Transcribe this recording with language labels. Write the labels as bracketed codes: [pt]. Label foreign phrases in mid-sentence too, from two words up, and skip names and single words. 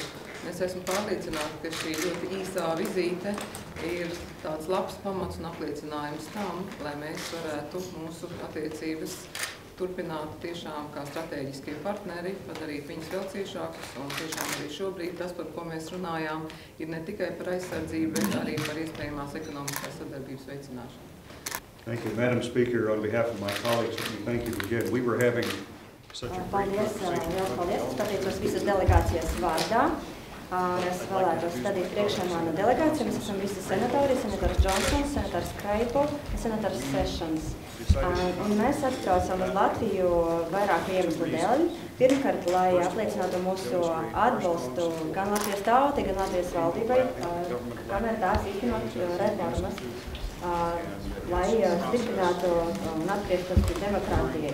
[lv] Es esmu pārliecināta, ka šī ļoti īsā vizīte ir tāds labs pamats un apliecinājums tam, lai mēs varētu mūsu attiecības turpināt tiešām kā strateģiskie partneri, padarīt viņus vēl ciešākus, un tiešām arī šobrīd tas, par ko mēs runājām, ir ne tikai par aizsardzību, bet arī par iespējamās ekonomiskās sadarbības veicināšanu. [en] Thank you, Madam Speaker. On behalf of my colleagues, let me thank you again. We were having such a great conversation. [lv] Paldies, es pateicos visas delegācijas vārdā. Es vēlētos stādīt priekšā mana delegācija. Mēs esam visi senatori, senators Johnsons, senators Kraipo un senators Sessions. Un mēs atbraucam uz Latviju vairāku iemeslu dēļ. Pirmkārt, lai apliecinātu mūsu atbalstu gan Latvijas tautai, gan Latvijas valdībai, kamēr tās īstenot reformas, lai stiprinātu un atgrieztos pie demokrātijai.